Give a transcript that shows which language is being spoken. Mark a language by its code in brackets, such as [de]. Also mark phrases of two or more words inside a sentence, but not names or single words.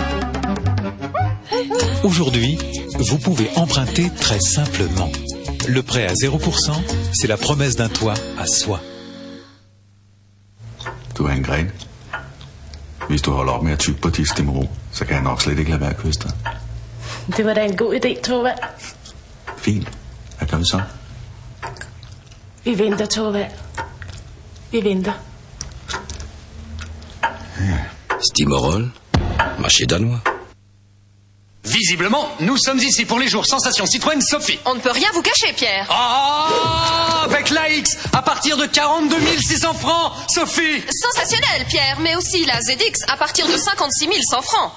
[fr] Aujourd'hui, vous pouvez emprunter très simplement. Le prêt à 0%, c'est la promesse d'un toit à soi. [da] Du Ingrid. Hvis du holder op med at tykke på de stemmer, så kan jeg nok slet ikke lade være at kysse dig. Det var da en god idé, Torvald. Fint. Hvad gør vi så? Vi venter, Torvald. Vi venter. [fr] Stimorol, marché danois. Visiblement, nous sommes ici pour les jours Sensation Citroën Sophie. On ne peut rien vous cacher, Pierre. Oh, avec l'AX, à partir de 42 600 francs, Sophie. Sensationnel, Pierre, mais aussi la ZX à partir de 56 100 francs.